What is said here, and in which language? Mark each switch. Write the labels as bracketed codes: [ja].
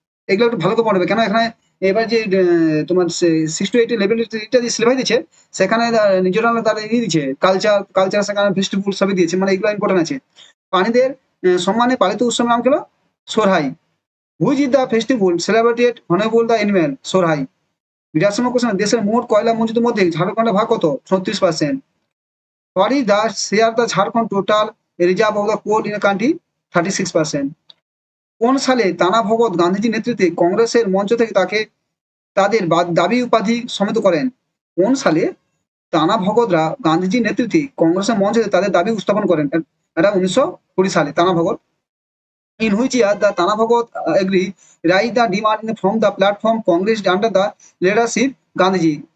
[bn] এগুলো একটু ভালো করে পড়বে, কেন এখানে এবার যে তোমার 6 to 8 লেভেল যে সিলেবাস দিচ্ছে সেখানে নিজেরা তারা দিচ্ছে কালচার সেখানে ফেস্টিভ্যাল সবই দিয়েছে, মানে এগুলো ইম্পর্টেন্ট আছে। প্রাণীদের সম্মানে পালিত উৎসব নাম হলো সোরহাই। [en] Which is the festival celebrated অনেবল the animal? Sohrai. [bn] 82 question দেশের মোট কয়লা মজুদের মধ্যে ঝাড়খণ্ডের ভাগ কত? 36%। [en] What is the share the Jharkhand total reserve of the coal in the country? 36%. [bn] কোন সালে তানা ভগত গান্ধীজির নেতৃত্বে কংগ্রেসের মঞ্চ থেকে তাদের দাবি উপাধি সমেত করেন? কোন সালে তানা ভগতরা গান্ধীজির নেতৃত্বে কংগ্রেসের মঞ্চ থেকে তাদের দাবি উত্থাপন করেন? এটা 1920 সালে তানা Bhagat. [en] In which year the Tana Bhagat agree raise the demand from the platform Congress under the leadership Gandhiji?